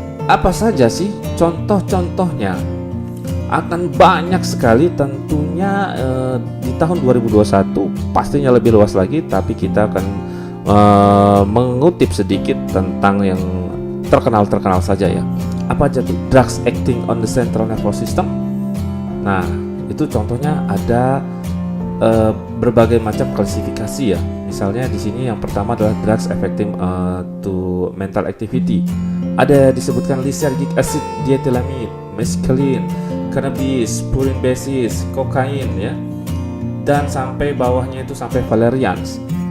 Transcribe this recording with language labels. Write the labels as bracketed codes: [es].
[id] Apa saja sih contoh-contohnya? Akan banyak sekali tentunya di tahun 2021 pastinya lebih luas lagi, tapi kita akan mengutip sedikit tentang yang terkenal saja ya. Apa aja tuh? [en] Drugs acting on the central nervous system. [id] Nah, itu contohnya ada berbagai macam klasifikasi ya. Misalnya di sini yang pertama adalah [en] drugs affecting to mental activity. [id] Ada disebutkan lysergic acid, diethylamide, mescaline, cannabis, purin basis, kokain ya. Dan sampai bawahnya itu sampai valerians.